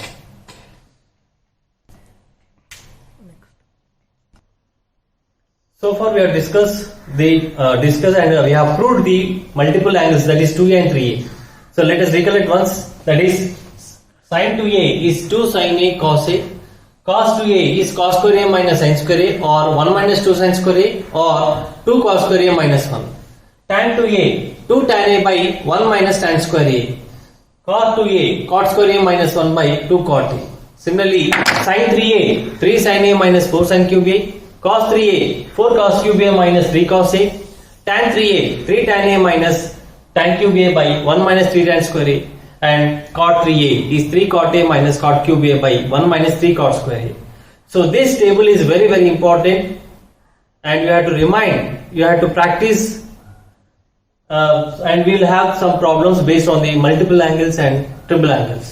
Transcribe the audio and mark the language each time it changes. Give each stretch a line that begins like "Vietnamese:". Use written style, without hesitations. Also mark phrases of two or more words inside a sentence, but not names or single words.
English: So far we have discussed and we have proved the multiple angles, that is 2A and 3A. So let us recollect once, that is sin 2A is 2 sin A cos A, cos 2A is cos square A minus sin square A, or 1 minus 2 sin square A, or 2 cos square A minus 1. Tan 2A 2 tan A by 1 minus tan square A, cot 2A cot square A minus 1 by 2 cot A. Similarly sin 3A 3 sin A minus 4 sin cube A, cos 3A 4 cos cube A minus 3 cos A, tan 3A 3 tan A minus tan cube A by 1 minus 3 tan square A, and cot 3A is 3 cot A minus cot cube A by 1 minus 3 cot square A. So this table is very very important, and you have to remind, you have to practice, and we will have some problems based on the multiple angles and triple angles.